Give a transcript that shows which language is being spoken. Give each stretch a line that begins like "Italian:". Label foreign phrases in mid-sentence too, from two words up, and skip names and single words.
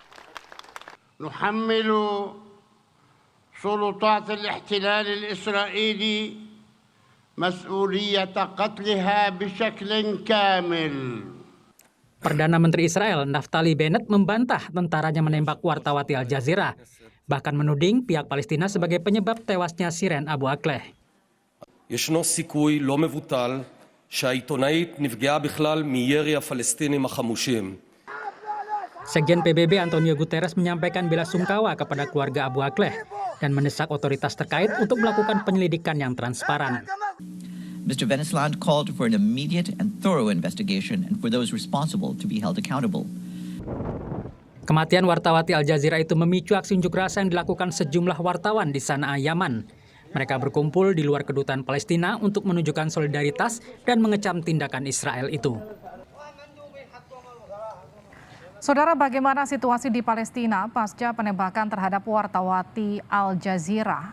Arabic: نحمّل سلطات الاحتلال الإسرائيلي مسؤولية قتلها بشكل كامل.
Indonesian: Perdana Menteri Israel Naftali Bennett membantah tentaranya menembak wartawati Al Jazeera, bahkan menuding pihak Palestina sebagai penyebab tewasnya Shireen Abu Akleh.
Hebrew: ישנו סיכוי לא מבוטל שהעיתונאית נפגעה בכלל מירי הפלסטינים החמושים.
Indonesian: Sekjen PBB Antonio Guterres menyampaikan bela sungkawa kepada keluarga Abu Akleh dan mendesak otoritas terkait untuk melakukan penyelidikan yang transparan.
English: Mr. Venezuelan called for an immediate and thorough investigation and for those responsible to be held accountable.
Indonesian: Kematian wartawati Al Jazeera itu memicu aksi unjuk rasa yang dilakukan sejumlah wartawan di Sanaa, Yaman. Mereka berkumpul di luar kedutaan Palestina untuk menunjukkan solidaritas dan mengecam tindakan Israel itu. Saudara, bagaimana situasi di Palestina pasca penembakan terhadap wartawati Al Jazeera?